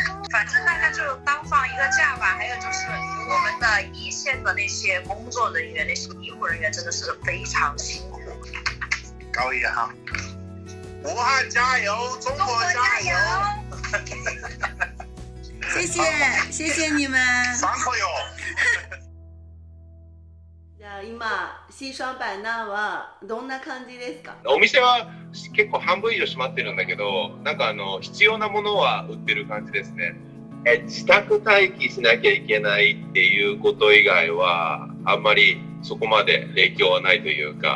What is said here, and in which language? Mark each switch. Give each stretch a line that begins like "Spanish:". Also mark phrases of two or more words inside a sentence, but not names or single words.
Chinese: 反正大家就当放一个假吧。还有就是我们的一线的那些工作人员，那些医护人员真的是非常辛苦。高一哈，武汉加油，中国加油！谢謝你们。
Japanese: 3個よ。じゃあ今シーシャンパンナーはどんな感じですか？お店は結構半分以上閉まってるんだけど、なんか必要なものは売ってる感じですね。自宅待機しなきゃいけないっていうこと以外はあんまりそこまで影響はないというか。